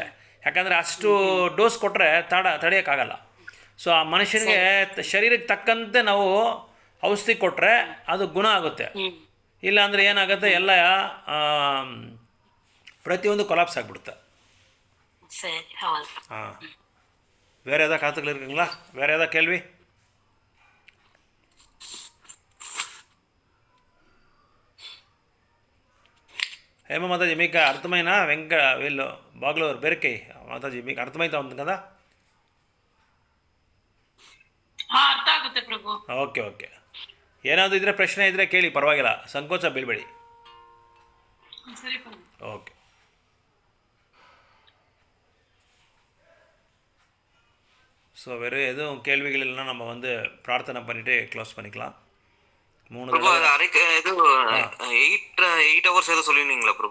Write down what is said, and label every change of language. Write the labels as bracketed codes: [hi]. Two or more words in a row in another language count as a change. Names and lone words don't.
[kn] ಯಾಕಂದರೆ ಅಷ್ಟು ಡೋಸ್ ಕೊಟ್ಟರೆ ತಡೆಯೋಕ್ಕಾಗಲ್ಲ. ಸೊ ಆ ಮನುಷ್ಯನಿಗೆ ಶರೀರಕ್ಕೆ ತಕ್ಕಂತೆ ನಾವು ಔಷಧಿ ಕೊಟ್ಟರೆ ಅದು ಗುಣ ಆಗುತ್ತೆ. ಇಲ್ಲ ಅಂದರೆ ಏನಾಗುತ್ತೆ, ಎಲ್ಲ ಪ್ರತಿಯೊಂದು ಕೊಲಾಪ್ಸ್ ಆಗಿಬಿಡುತ್ತೆ. ಹಾಂ, [ta] வேறு ஏதாவது கருத்துக்கள் இருக்குங்களா? வேறு ஏதாவது கேள்வி? [te] ఏమో మాతాజీ మీకు అర్థమైనా వీళ్ళు బాగులూరు బెరకై మాతాజీ మీకు అర్థమైతా ఉంది కదా? [kn] ಅರ್ಥ ಆಗುತ್ತೆ ಪ್ರಭು. ಓಕೆ. ಏನಾದರೂ ಇದ್ರೆ ಪ್ರಶ್ನೆ ಇದ್ದರೆ ಕೇಳಿ, ಪರವಾಗಿಲ್ಲ, ಸಂಕೋಚ ಬೀಳ್ಬೇಡಿ. [ta] ஓகே. ஸோ வேறு எதுவும் கேள்விகள் இல்லைன்னா நம்ம வந்து பிரார்த்தனை பண்ணிவிட்டு க்ளோஸ் பண்ணிக்கலாம். 3 8 hours ஏதோ சொல்லிருந்தீங்களா பிரபு?